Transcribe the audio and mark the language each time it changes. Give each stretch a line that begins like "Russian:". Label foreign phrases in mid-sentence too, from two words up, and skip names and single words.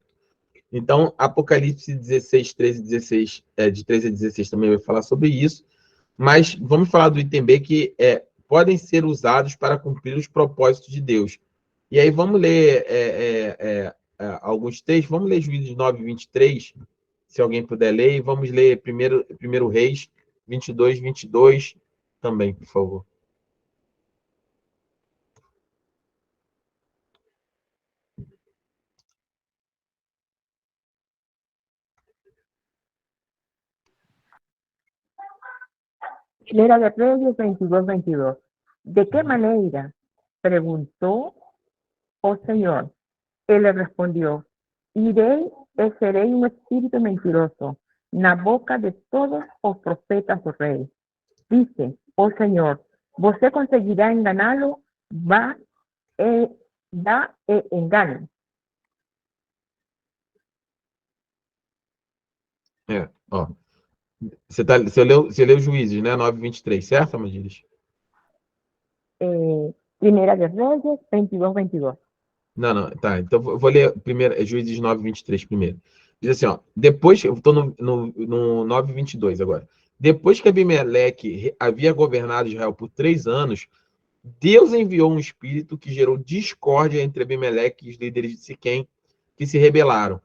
Portuguese: Então, Apocalipse 16, 13 e 16, de 13 a 16 também vai falar sobre isso, mas vamos falar do item B, que podem ser usados para cumprir os propósitos de Deus. E aí vamos ler alguns textos, vamos ler Juízes 9, 23, se alguém puder ler, e vamos ler primeiro Reis 22, 22 também, por favor.
Spanish: Primera de Reyes 22, 22. ¿De qué manera? Preguntó, oh Señor. Él le respondió, iré y seré un espíritu mentiroso,
Portuguese: na boca de todos os profetas do rey.
Spanish: Dice, oh Señor,
Portuguese: você conseguirá enganá-lo, dá e engane. Você leu Juízes, né? 9, 23, certo, Amadires?
Spanish: Primera de Reyes 22, 22.
Portuguese: Não, tá. Então eu vou ler primeiro, Juízes 9, 23 primeiro. Diz assim, ó, depois, eu estou no 9, 22 agora. Depois que Abimeleque havia governado Israel por 3 anos, Deus enviou um espírito que gerou discórdia entre Abimeleque e os líderes de Siquém, que se rebelaram.